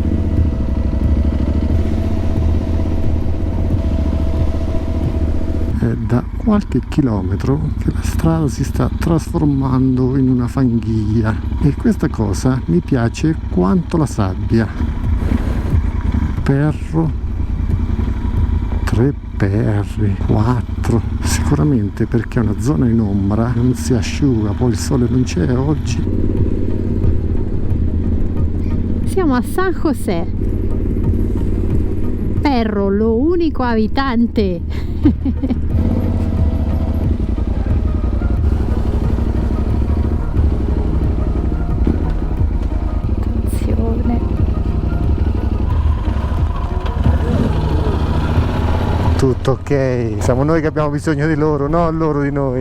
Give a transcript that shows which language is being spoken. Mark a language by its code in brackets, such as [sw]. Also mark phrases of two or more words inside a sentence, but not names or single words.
[it] È da qualche chilometro che la strada si sta trasformando in una fanghiglia e questa cosa mi piace quanto la sabbia. Perro, 3 perri, 4, sicuramente perché è una zona in ombra, non si asciuga, poi il sole non c'è oggi. Siamo a San José. Perro, lo unico abitante. Attenzione. Tutto ok, siamo noi che abbiamo bisogno di loro, no loro di noi.